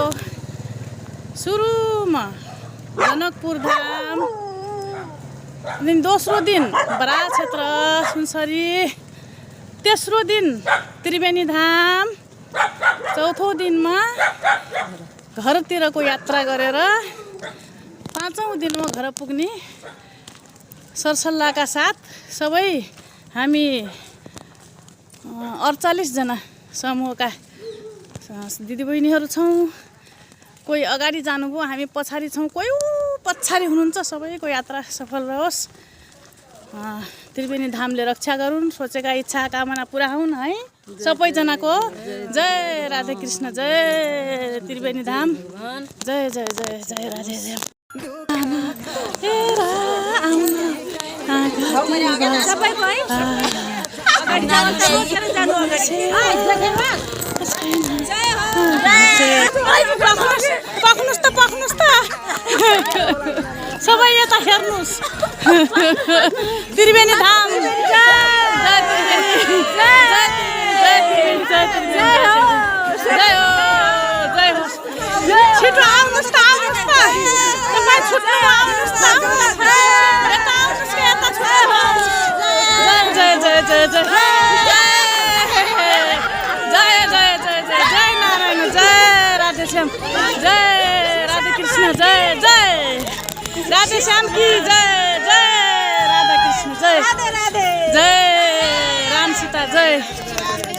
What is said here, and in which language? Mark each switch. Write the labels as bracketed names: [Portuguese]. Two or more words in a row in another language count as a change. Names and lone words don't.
[Nepali] सुरुमा जनकपुर धाम, दोस्रो दिन बराह क्षेत्र सुनसरी, तेस्रो दिन त्रिवेणी धाम, चौथो दिनमा घरतिरको यात्रा गरेर पाँचौँ दिनमा घर पुग्ने सरसल्लाहका साथ सबै हामी 48 जना समूहका दिदीबहिनीहरू छौँ। कोही अगाडि जानुभयो, हामी पछाडि छौँ, कोही पछाडि हुनुहुन्छ। सबैको यात्रा सफल रहोस्, त्रिवेणी धामले रक्षा गरून्, सोचेका इच्छा कामना पुरा हुन् है सबैजनाको। जय राधे कृष्ण, जय त्रिवेणी धाम, जय जय जय जय राधे देव। पक्नुस् त सबै यता हेर्नुहोस्। त्रिवेणी धाम, छिटो आउनुहोस् त, आउनुहोस् त, तपाईँ छुट्नु आउनुहोस् त, यता आउनुहोस् कि यता छुट्नुहोस्। जय जय जय जय जय जय जय जय जय जय नारायण, जय राधे श्याम, जय राधे कृष्ण, जय जय राधे श्याम की जय, जय राधा कृष्ण, जय जय राम सीता, जय।